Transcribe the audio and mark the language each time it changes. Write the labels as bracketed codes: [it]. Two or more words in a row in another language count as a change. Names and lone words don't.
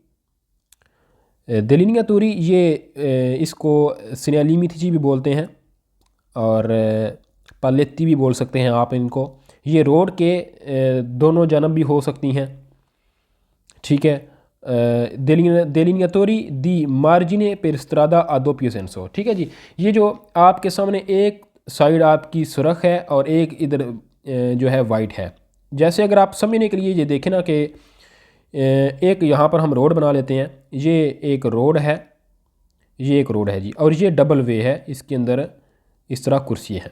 [it] delineatori [ur] یہ اس کو سنلیمیتیچی بھی بولتے ہیں اور پالیتی بھی بول سکتے ہیں آپ ان کو. یہ روڈ کے دونوں جانب بھی ہو سکتی ہیں، ٹھیک ہے. [it] delineatori di margine per strada a doppio senso, [ur] ٹھیک ہے جی. یہ جو آپ کے سامنے ایک سائیڈ آپ کی سرخ ہے اور ایک ادھر جو ہے وائٹ ہے. جیسے اگر آپ سمجھنے کے لیے یہ دیکھیں نا کہ ایک یہاں پر ہم روڈ بنا لیتے ہیں، یہ ایک روڈ ہے، یہ ایک روڈ ہے جی، اور یہ ڈبل وے ہے، اس کے اندر اس طرح کرسی ہے.